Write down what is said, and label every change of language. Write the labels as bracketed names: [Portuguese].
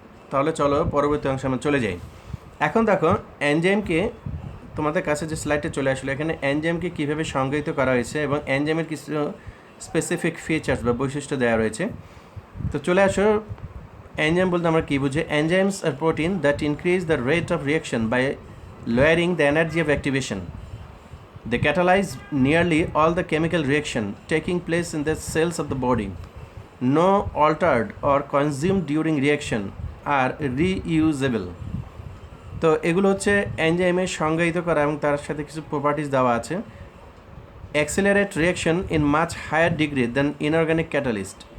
[Bangla] তাহলে চলো পরবর্তী অংশে আমরা চলে যাই। এখন দেখো এনজাইমকে, তোমাদের কাছে যে স্লাইডে চলে আসলো, এখানে এনজাইমকে কীভাবে সংজ্ঞায়িত করা হয়েছে এবং এনজাইমের কিছু স্পেসিফিক ফিচার্স বা বৈশিষ্ট্য দেওয়া রয়েছে। তো চলে আসো, এনজাইম বলতে আমরা কী বুঝি? [English] Enzymes are protein that increase the rate of reaction by lowering the energy of activation. They catalyze nearly all the chemical reaction taking place in the cells of the body. No altered or consumed during reaction are reusable. [Bangla] তো এগুলো হচ্ছে এনজাইমের সংজ্ঞায়িত করা এবং তার সাথে কিছু প্রপার্টিজ দেওয়া আছে। [English] Accelerate reaction in much higher degree than inorganic catalyst.